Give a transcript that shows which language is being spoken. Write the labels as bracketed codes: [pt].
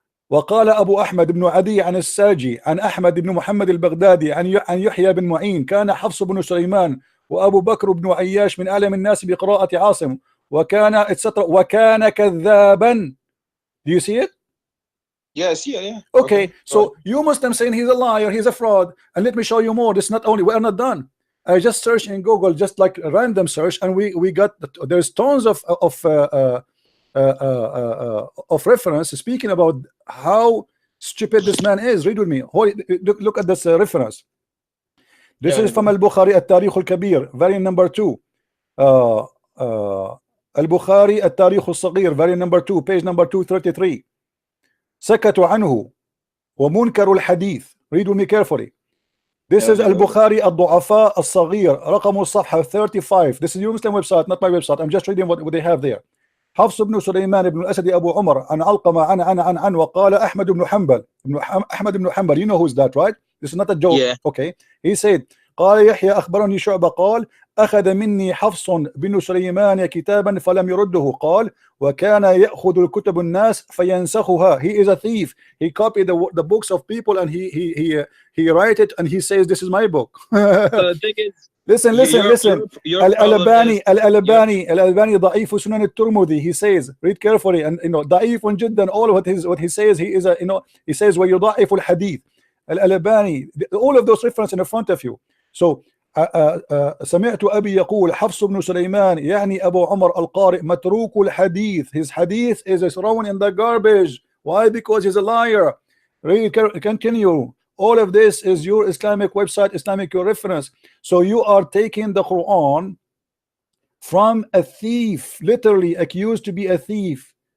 [ar] وقال أبو أحمد بن عدي عن الساجي عن أحمد بن محمد البغدادي عن يحيى بن معين كان حفص بن سليمان وأبو بكر بن عياش من أعلم الناس بقراءة عاصم وكان etc. وكان كذابا. [en] Do you see it? Yeah, I see it, yeah. Okay, so you Muslim saying he's a liar, he's a fraud, and let me show you more. This not only, we are not done. I just searched in Google, just like a random search, and we got there's tons of reference speaking about how stupid this man is. Read with me. Look at this reference. This is from Al-Bukhari التاريخ الكبير, variant number 2. Al-Bukhari التاريخ الصغير, variant number 2, page number 233. [ar] سكتوا عنه ومنكر الحديث. [en] Read with me carefully. This is Al-Bukhari الضعفاء الصغير, [ar] رقم الصفحة [en] 35. This is your Muslim website, not my website. I'm just reading what they have there. [ar] حفص بن سليمان بن الأسد أبو عمر عن علقمة عن وقال أحمد بن حنبل. [en] You know who's that, right? This is not a joke. Yeah. Okay. He said [ar] قال يحيى أخبرني شعبة قال أخذ مني حفص بن سليمان كتابا فلم يرده. قال وكان يأخذ الكتب الناس فينسخها. [en] He is a thief. He copied the books of people and he write it and he says this is my book. The thing is, listen. [ar] Al-Albani ضعيف سنن الترمذي. [en] He says, read carefully, and [ar] ضعيف جدا. [en] All of what he says, he is a he says [ar] ويضعف الحديث. [en] Al-Albani, all of those references in front of you. [ar] So سمعت أبي يقول حفص بن سليمان يعني أبو عمر القارئ متروك الحديث. [en] His hadith is thrown in the garbage. Why? Because he's a liar. Read, continue. All of this is your Islamic website, Islamic reference. So you are taking the Quran from a thief, literally accused to be a thief.